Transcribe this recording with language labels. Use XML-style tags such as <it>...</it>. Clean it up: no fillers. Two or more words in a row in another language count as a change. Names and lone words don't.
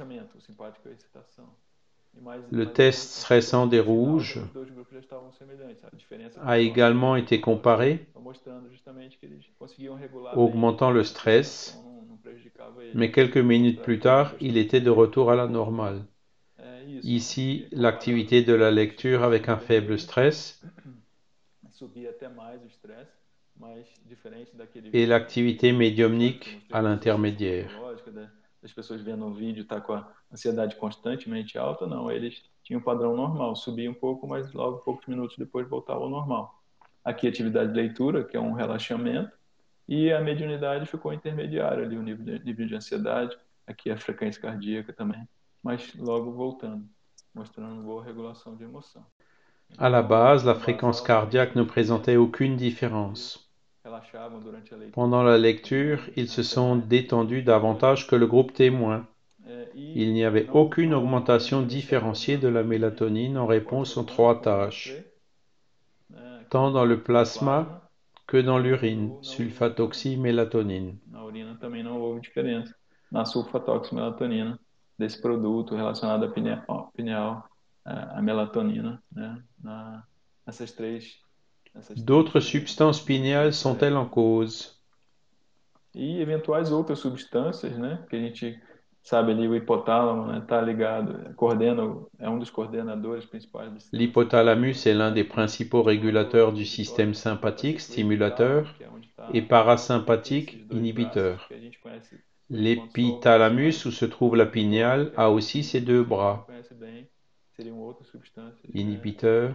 <fr>Le test stressant des rouges a également été comparé, augmentant le stress, mais quelques minutes plus tard, il était de retour à la normale. Ici, l'activité de la lecture avec un faible stress et l'activité médiumnique à l'intermédiaire.</fr> <pt>Das pessoas vendo um vídeo tá com a ansiedade constantemente alta, não, eles tinham um padrão normal, subia um pouco, mas logo poucos minutos depois voltava ao normal. Aqui atividade de leitura, que é um relaxamento, e a mediunidade ficou intermediária ali, o nível de ansiedade, aqui a frequência cardíaca também, mas logo voltando, mostrando boa regulação de emoção.</pt> <fr>À la base, la fréquence cardiaque ne présentait aucune différence. Pendant la lecture, ils se sont détendus davantage que le groupe témoin. Il n'y avait aucune augmentation différenciée de la mélatonine en réponse aux trois tâches, tant dans le plasma que dans l'urine, sulfatoxymélatonine.</fr> <pt>Na urina também não houve diferença na sulfatoximelatonina desse produto relacionado à pineal, à melatonina, né? Nessas três.</pt> <fr>D'autres substances pinéales sont-elles en cause?</fr> <pt>E eventuais outras substâncias, né? Que a gente sabe ali o hipotálamo, né? Tá ligado, coordena, é um dos coordenadores principais do sistema.</pt> <fr>L'hypothalamus est l'un des principaux régulateurs du système sympathique, stimulateur, et parasympathique, inhibiteur. L'épithalamus, où se trouve la pinéale, a aussi ses deux bras, inhibiteurs.</fr>